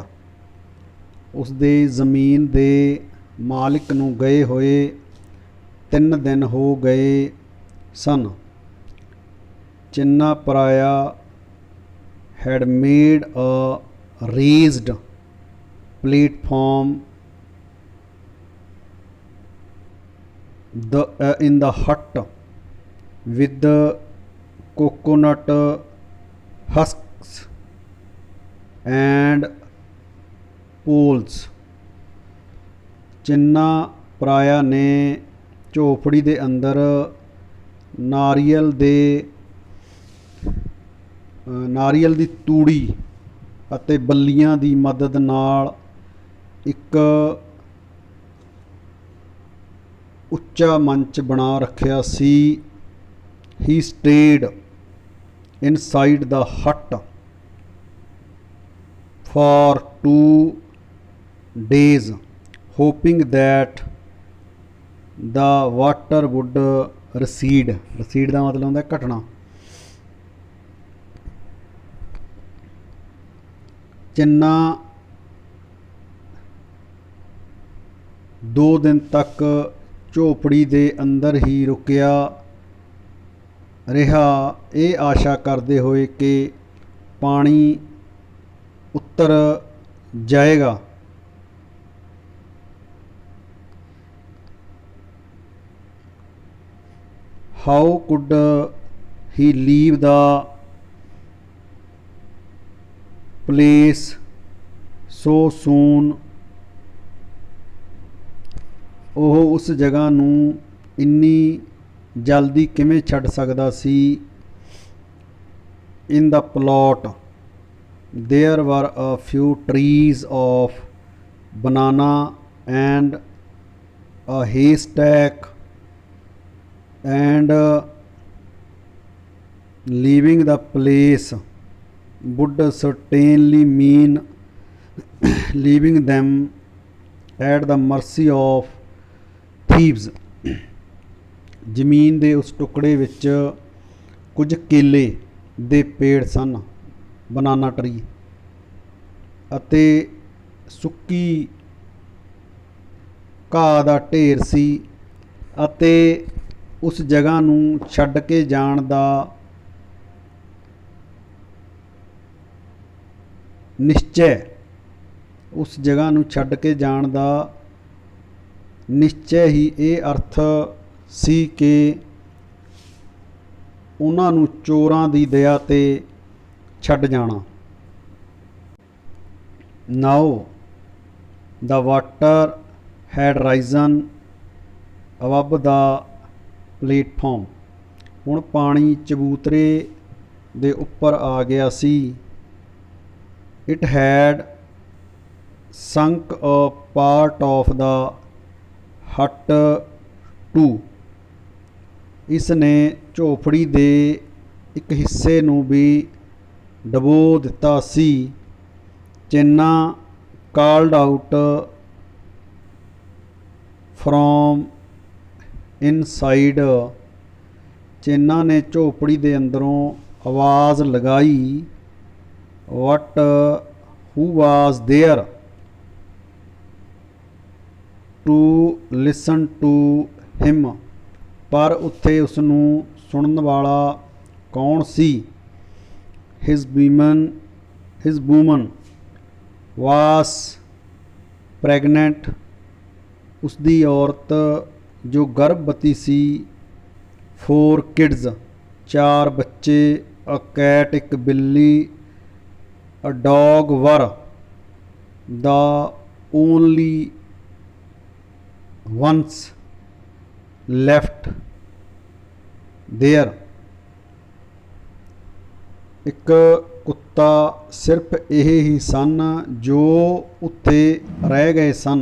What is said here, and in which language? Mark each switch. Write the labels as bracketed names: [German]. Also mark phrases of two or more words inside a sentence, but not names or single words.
[Punjabi] ਉਸਦੇ ਜ਼ਮੀਨ ਦੇ ਮਾਲਿਕ ਨੂੰ ਗਏ ਹੋਏ 3 ਦਿਨ ਹੋ ਗਏ ਸਨ. [English] ਚਿੰਨਾ ਪਰਾਇਆ had made a raised platform in the hut with the coconut husks and poles. [Punjabi] ਚਿੰਨਾ ਪਰਾਇਆ ਨੇ ਝੋਪੜੀ ਦੇ ਅੰਦਰ ਨਾਰੀਅਲ ਦੀ ਤੂੜੀ ਅਤੇ ਬੱਲੀਆਂ ਦੀ ਮਦਦ ਨਾਲ ਇੱਕ ਉੱਚਾ ਮੰਚ ਬਣਾ ਰੱਖਿਆ ਸੀ। [English] he stayed inside the hut for 2 days hoping that the water would recede [Punjabi] ਦਾ ਮਤਲਬ ਹੁੰਦਾ ਘਟਣਾ। ਚਿੰਨਾ 2 ਦਿਨ ਤੱਕ ਝੋਪੜੀ ਦੇ ਅੰਦਰ ਹੀ ਰੁਕਿਆ ਰਿਹਾ, ਇਹ ਆਸ਼ਾ ਕਰਦੇ ਹੋਏ ਕਿ ਪਾਣੀ ਉਤਰ ਜਾਏਗਾ। [English] How could he leave the place so soon? [Punjabi] ਉਹ ਉਸ ਜਗ੍ਹਾ ਨੂੰ ਇੰਨੀ ਜਲਦੀ ਕਿਵੇਂ ਛੱਡ ਸਕਦਾ ਸੀ। [English] In the plot there were a few trees of banana and a haystack, and leaving the place would certainly mean leaving them at the mercy of thieves। [Punjabi] ਜ਼ਮੀਨ ਦੇ ਉਸ ਟੁਕੜੇ ਵਿੱਚ ਕੁਝ ਕੇਲੇ ਦੇ ਪੇੜ ਸਨ, [English] banana tree, [Punjabi] ਅਤੇ ਸੁੱਕੀ ਘਾਹ ਦਾ ਢੇਰ ਸੀ, ਅਤੇ ਉਸ ਜਗ੍ਹਾ ਨੂੰ ਛੱਡ ਕੇ ਜਾਣ ਦਾ ਨਿਸ਼ਚੈ ਹੀ ਇਹ ਅਰਥ ਸੀ ਕਿ ਉਹਨਾਂ ਨੂੰ ਚੋਰਾਂ ਦੀ ਦਇਆ 'ਤੇ ਛੱਡ ਜਾਣਾ। [English] Now the water had risen above the platform। [Punjabi] ਹੁਣ ਪਾਣੀ ਚਬੂਤਰੇ ਦੇ ਉੱਪਰ ਆ ਗਿਆ ਸੀ। [English] It had sunk a part of the hut too। [Punjabi] ਇਸ ਨੇ ਝੋਪੜੀ ਦੇ ਇੱਕ ਹਿੱਸੇ ਨੂੰ ਵੀ ਡਬੋ ਦਿੱਤਾ ਸੀ। [English] ਚਿੰਨਾ called out from inside। [Punjabi] ਚਿੰਨਾ ਨੇ ਝੋਪੜੀ ਦੇ ਅੰਦਰੋਂ ਆਵਾਜ਼ ਲਗਾਈ। [English] What who was there to listen to him? [Punjabi] ਪਰ ਉੱਥੇ ਉਸ ਨੂੰ ਸੁਣਨ ਵਾਲਾ ਕੌਣ ਸੀ। [English] His woman was pregnant। [Punjabi] ਉਸਦੀ ਔਰਤ ਜੋ ਗਰਭਵਤੀ ਸੀ। [English] 4 kids 4 ਬੱਚੇ। A cat [Punjabi] ਇੱਕ ਬਿੱਲੀ। [English] A dog were the only ones left there। [Punjabi] ਇੱਕ ਕੁੱਤਾ ਸਿਰਫ ਇਹ ਹੀ ਸਨ ਜੋ ਉੱਥੇ ਰਹਿ ਗਏ ਸਨ।